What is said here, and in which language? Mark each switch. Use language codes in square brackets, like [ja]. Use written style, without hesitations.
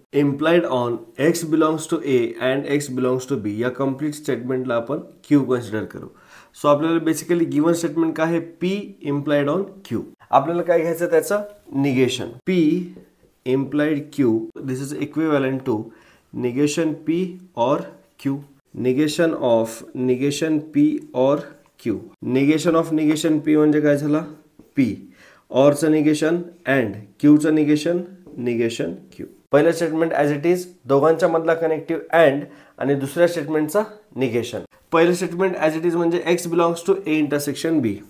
[en] implied on X belongs to A and X belongs to B [mr] या complete स्टेटमेंटला आपण Q consider करू. So आपल्याला basically given statement काय आहे, [en] P implied on Q. [mr] आपल्याला काय घ्यायचं त्याचं negation. [en] P implied Q this is equivalent to negation P or Q. Negation of negation P or Q. [mr] Negation of negation P म्हणजे काय झाला, P. ऑरचं negation and क्यूचं negation, negation Q. पहिलं स्टेटमेंट [en] as it is, [mr] दोघांच्या मधला कनेक्टिव्ह अँड आणि दुसऱ्या स्टेटमेंटचा निगेशन. पहिलं स्टेटमेंट ॲज इट इज म्हणजे [en] X belongs to A intersection B.